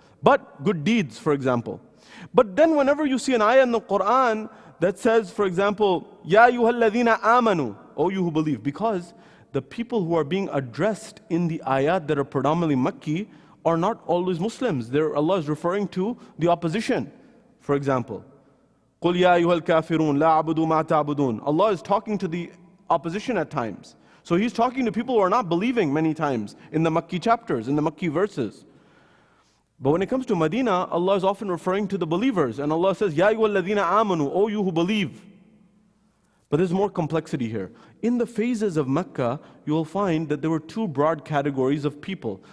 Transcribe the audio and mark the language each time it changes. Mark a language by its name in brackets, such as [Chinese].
[English] But good deeds, for example. But then whenever you see an ayah in the Quran that says, for example, Ya ayyuhalladhina amanu, O you who believe, because the people who are being addressed in the ayat that are predominantly Makki are not always Muslims. Allah is referring to the opposition. For example, [Arabic] قُلْ يَا أَيُّهَا الْكَافِرُونَ لَا أَعْبُدُ مَا تَعْبُدُونَ. [English] Allah is talking to the opposition at times. So he's talking to people who are not believing many times in the Makki chapters, in the Makki verses. But when it comes to Medina, Allah is often referring to the believers. And Allah says, Ya ayyuhalladhina amanu, O you who believe. But there's more complexity here. In the phases of Mecca, you will find that there were two broad categories of people.